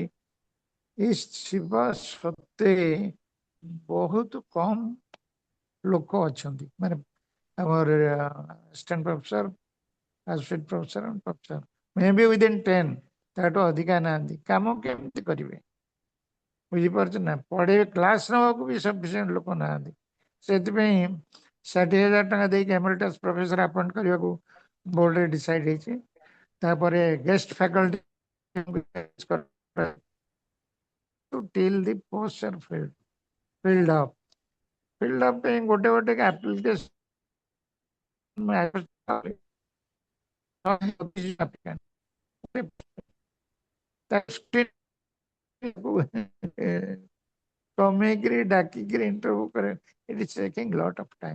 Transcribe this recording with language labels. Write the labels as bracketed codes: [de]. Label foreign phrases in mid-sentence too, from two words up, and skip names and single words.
[or] ଶିବା ସତ୍ତ୍ୱେ ବହୁତ କମ୍ ଲୋକ ଅଛନ୍ତି, ମାନେ ଆମର [en] assistant professor, associate professor, professor may be within [or] 10, ତାଠୁ ଅଧିକା ନାହାନ୍ତି। କାମ କେମିତି କରିବେ ବୁଝିପାରୁଛନ୍ତି ନା? ପଢ଼େଇବେ, କ୍ଲାସ ନେବାକୁ ବି ସଫିସିଏଣ୍ଟ ଲୋକ ନାହାନ୍ତି। ସେଥିପାଇଁ 60,000 ଟଙ୍କା ଦେଇକି [en] emeritus professor [or] ଆପଏଣ୍ଟ କରିବାକୁ ବୋର୍ଡରେ ଡିସାଇଡ୍ ହେଇଛି। ତାପରେ [en] guest faculty till the posts are filled up [or] ପାଇଁ ଗୋଟେ ଗୋଟେ application କମେଇକିରି ଡାକିକିରି ଇଣ୍ଟରଭ୍ୟୁ କରେ, [en] it is taking lot of time.